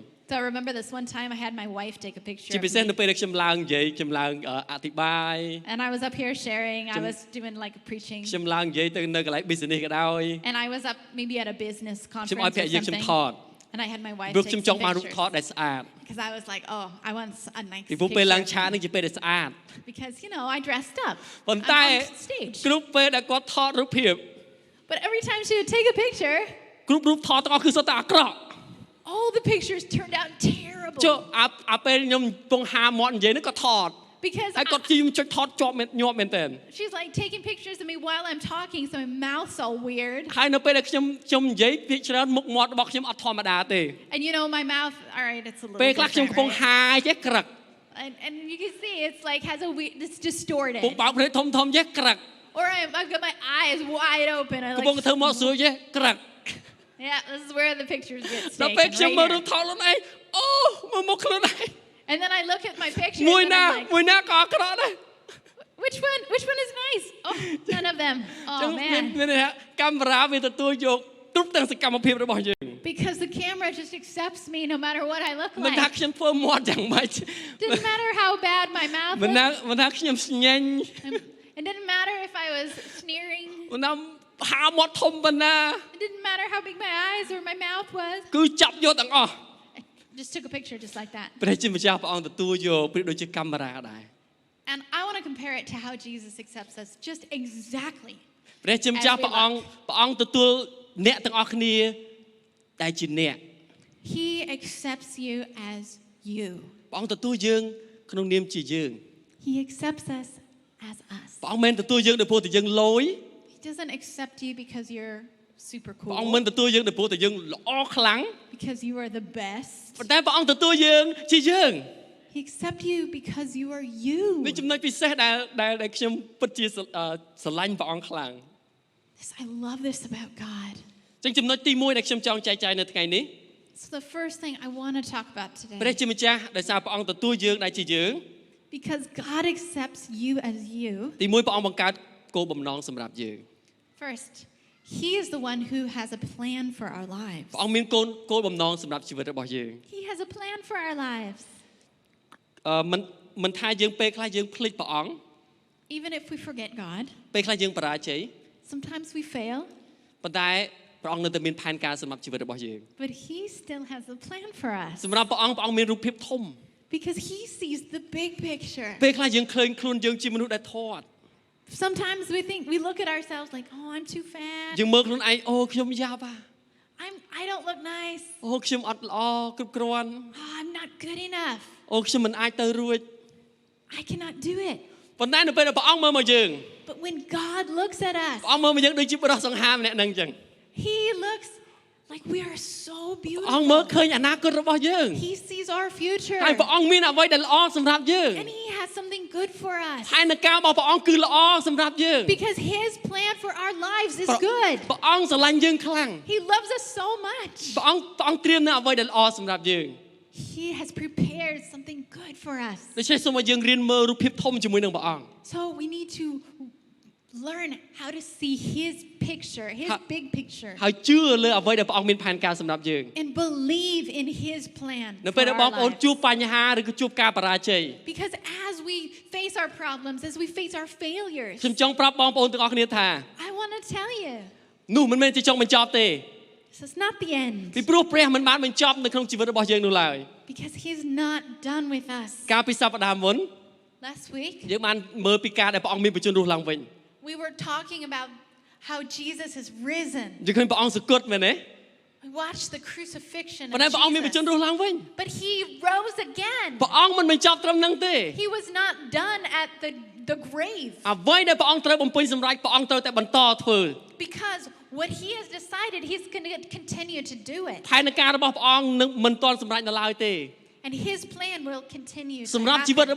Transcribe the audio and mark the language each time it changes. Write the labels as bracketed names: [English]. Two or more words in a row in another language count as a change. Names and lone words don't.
[English] So I remember this one time I had my wife take a picture [Khmer] ជា [English] of [Khmer] ពិសេសនៅ [English] me. [Khmer] ពេលដែលខ្ញុំឡើងនិយាយខ្ញុំឡើងអធិប្បាយ [English] And I was up here sharing. I was doing like a preaching. [Khmer] ខ្ញុំឡើងនិយាយទៅនៅកន្លែង business ក៏ដោយ [English] And I was up maybe at a business [Khmer] ខ្ញុំឲ្យ [English] conference [Khmer] ភ [English] or [Khmer] រិយាខ្ញុំ [English] something. [Khmer] ថត [English] And I had my wife [Khmer] ព្រោះ [English] take [Khmer] ខ្ញុំ [English] some [Khmer] ចង់បានរូប [English] pictures. [Khmer] ថតដែលស្អាត [English] Because I was like, oh, I want a nice [Khmer] ពីព្រោះពេលឡើង [English] picture. [Khmer] ឆានឹងជាពេលដែលស្អាត [English] Because, you know, I dressed up [Khmer] ប៉ុន្តែ [English] on stage. [Khmer] គ្រប់ពេលដែលគាត់ថតរូបភាព [English] But every time she would take a picture, [Khmer] គ្រប់រូបថតទាំងអស់គឺសុទ្ធតែអាក្រក់ [English] all the pictures turned out terrible. [Khmer] ចុះអាពេលខ្ញុំកំពុងហាមាត់និយាយហ្នឹងគាត់ថត [English] Because [Khmer] ហើយគាត់ខ្ញុំចុចថតជាប់ញាប់មែនតើ [English] she's like taking pictures of me while I'm talking, so my mouth's all weird. [Khmer] ហើយនៅពេលដែលខ្ញុំនិយាយភាគច្រើនមុខមាត់របស់ខ្ញុំអត់ធម្មតាទេ [English] And you know, my mouth, all right, it's a little [Khmer] ពេលខ្លះខ្ញុំ [English] different, [Khmer] កំពុង [English] right? [Khmer] ហាចេះក្រឹក [English] And you can see it's like has a weird, it's distorted. [Khmer] ពុកបើកភ្នែកធំចេះក្រឹក [English] Or I've got my eyes wide open. I [Khmer] កំពុង [English] like, [Khmer] ធ្វើមកស្រួយចេះក្រឹក [English] yeah, this is where the pictures get [Khmer] ដល់ពេល [English] taken. [Khmer] ខ្ញុំមើល [English] Right [Khmer] រូប [English] here. [Khmer] ថតខ្លួនឯងអូមើលមុខខ្លួនឯង [English] And then I look at my pictures [Khmer] មួយ [English] and [Khmer] ណា [English] I'm like, [Khmer] មួយណាក៏អាក្រក់ដែរ [English] which one is nice? Oh, none of them. [Khmer] ចឹង [English] Oh [Khmer] មាន [English] man. [Khmer] កាមេរ៉ាវាទទួលយកគ្រប់ទាំងសកម្មភាពរបស់យើង [English] Because the camera just accepts me no matter what I look [Khmer] មិនថា [English] like. [Khmer] ខ្ញុំធ្វើមាត់យ៉ាងម៉េច [English] Didn't matter how bad my mouth [Khmer] មិនថា [English] was. [Khmer] មិនថាខ្ញុំស្ញែង [English] It didn't matter if I was sneering. [Khmer] មិនថាហាមាត់ធំប៉ុណ្ណា [English] It didn't matter how big my eyes or my mouth was. [Khmer] គឺចាប់យកទាំងអស់ [English] I just took a picture just like that. [Khmer] ព្រះជាម្ចាស់ព្រះអង្គទទួលយកប្រៀបដូចជាកាមេរ៉ាដែរ [English] And I want to compare it to how Jesus accepts us just exactly [Khmer] ព្រះជាម្ចាស់ [English] As we [Khmer] ព្រះអង្គទទួលអ្នកទាំងអស់គ្នាដែលជាអ្នក [English] He accepts you as you. [Khmer] ព្រះអង្គទទួលយើងក្នុងនាមជាយើង [English] He accepts us as us. [Khmer] ព្រះអង្គមិនទទួលយើងដោយព្រោះតែយើងលយ [English] He doesn't accept you because you're super [Khmer] ព្រះអង្គ [English] cool, [Khmer] មិនទទួលយើងដោយព្រោះតែយើងល្អខ្លាំង [English] because you are the best. [Khmer] ប៉ុន្តែព្រះអង្គទទួលយើងជាយើង [English] He accepts you because you are you. [Khmer] នេះចំណុចពិសេសដែលខ្ញុំពិតជាស្រឡាញ់ព្រះអង្គខ្លាំង [English] I love this about God. [Khmer] ចឹងចំណុចទី1ដែលខ្ញុំចង់ចែកចាយនៅថ្ងៃនេះ [English] So the first thing I want to talk about [Khmer] ព្រះ [English] today, [Khmer] ជាម្ចាស់ដោយសារព្រះអង្គទទួលយើងដែលជាយើង [English] because God accepts you as you. [Khmer] ទី1ព្រះអង្គបង្កើតគោលបំណងសម្រាប់យើង [English] First, He is the one who has a plan for our lives. [Khmer] ព្រះអង្គមានគោលបំណងសម្រាប់ជីវិតរបស់យើង [English] He has a plan for our lives. [Khmer] មិនថាយើងពេលខ្លះយើងភ្លេចព្រះអង្គ [English] Even if we forget God, [Khmer] ពេលខ្លះយើងបរាជ័យ [English] sometimes we fail, [Khmer] ប៉ុន្តែព្រះអង្គនៅតែមានផែនការសម្រាប់ជីវិតរបស់យើង [English] but He still has a plan for us. [Khmer] សម្រាប់ព្រះអង្គមានរូបភាពធំ [English] Because He sees the big picture. [Khmer] ពេលខ្លះយើងឃើញខ្លួនយើងជាមនុស្សដែលធាត់ [English] Sometimes we look at ourselves like, oh, I'm too fat. [Khmer] យើងមើលខ្លួនឯងអូខ្ញុំយ៉ាប់ [English] I don't look nice. [Khmer] អូខ្ញុំអត់ល្អគ្រប់គ្រាន់ [English] Oh, I'm not good enough. [Khmer] អូខ្ញុំមិនអាចទៅរួច [English] I cannot do it. [Khmer] ប៉ុន្តែនៅពេលដែលព្រះអង្គមើលមកយើង [English] But when God looks at us, [Khmer] ព្រះអង្គមើលមកយើងដូចជាបុរសសង្ហាម្នាក់ហ្នឹងអញ្ចឹង [English] He looks like we are so [Khmer] ព្រះអង្គមើល [English] beautiful. [Khmer] ឃើញអនាគតរបស់យើង [English] He sees our future. [Khmer] ហើយព្រះអង្គមានអ្វីដែលល្អសម្រាប់យើង [English] And He has something good for us. [Khmer] ផែនការរបស់ព្រះអង្គគឺល្អសម្រាប់យើង [English] Because His plan for our lives is good. [Khmer] ព្រះអង្គស្រឡាញ់យើងខ្លាំង [English] He loves us so much. [Khmer] ព្រះអង្គត្រៀមនៅអ្វីដែលល្អសម្រាប់យើង [English] He has prepared something good for us. [Khmer] ដូច្នេះសូមឲ្យយើងរៀនមើលរូបភាពធំជាមួយនឹងព្រះអង្គ [English] So we need to learn how to see His picture, His big picture, [Khmer] ហើយជឿលើអ្វីដែលព្រះអង្គមានផែនការសម្រាប់យើង [English] and believe in His plan [Khmer] នៅ [English] for [Khmer] ពេលដែលបង [English] our [Khmer] ប្អូន [English] lives. [Khmer] ជួបបញ្ហាឬក៏ជួបការបរាជ័យ [English] Because as we face our problems, as we face our failures, [Khmer] ខ្ញុំចង់ប្រាប់បងប្អូនទាំងអស់គ្នាថា [English] I want to tell you, [Khmer] នោះមិនមែនជាចុងបញ្ចប់ទេ [English] this is not the end. [Khmer] ពីព្រោះព្រះមិនបានបញ្ចប់នៅក្នុងជីវិតរបស់យើងនោះឡើយ [English] Because He's not done with us. [Khmer] កាលពីសប្តាហ៍មុន [English] Last week, [Khmer] យើងបានមើលពីការដែលព្រះអង្គមានបញ្ជូនរស់ឡើងវិញ [English] we were talking about how Jesus has risen. [Khmer] យើងឃើញព្រះអង្គសគត់មែនទេ [English] We watched the crucifixion [Khmer] ប៉ុន្តែ [English] of [Khmer] ព្រះអង្គមានបញ្ជូន [English] Jesus. [Khmer] រស់ឡើងវិញ [English] But He rose again. [Khmer] ព្រះអង្គមិនបញ្ចប់ត្រឹមហ្នឹងទេ [English] He was not done at the grave. [Khmer] អ្វីដែលព្រះអង្គត្រូវបំពេញសម្រេចព្រះអង្គត្រូវតែបន្តធ្វើ [English] Because what He has decided, He's going to continue to do it. [Khmer] ផែនការរបស់ព្រះអង្គនឹងមិនទាន់សម្រេចនៅឡើយទេ [English] And His plan will continue to [Khmer] សម្រាប់ជីវិត [English] happen